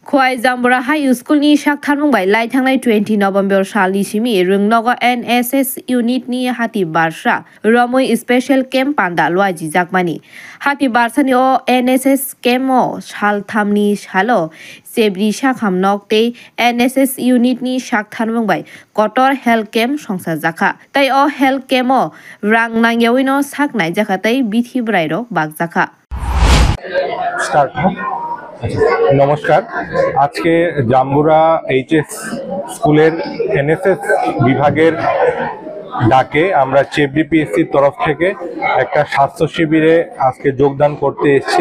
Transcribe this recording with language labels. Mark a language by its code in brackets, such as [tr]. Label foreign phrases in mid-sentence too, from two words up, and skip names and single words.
[trp] Khwai Zambura High School ni shak thanmung bai lai thangnai 20 November sali simi rungnogo NSS unit ni hati barsha Ramoi [en] special camp [trp] panda loi jijakmani hati barsa ni o NSS camp o shal thamni shalo sebri shakham nokte NSS unit ni shak thanmung bai kotor [en] health camp [trp] songsa jakha tai o [en] health camp [trp] o rang nangyawino saknai jakha tai bithi brairo bag jakha [bn] স্টার্ট। নমস্কার, আজকে জাম্বুরা এইচএস স্কুলের এনএসএস বিভাগের ডাকে আমরা চেবডিপিএসসির তরফ থেকে একটা স্বাস্থ্য শিবিরে আজকে যোগদান করতে এসেছি।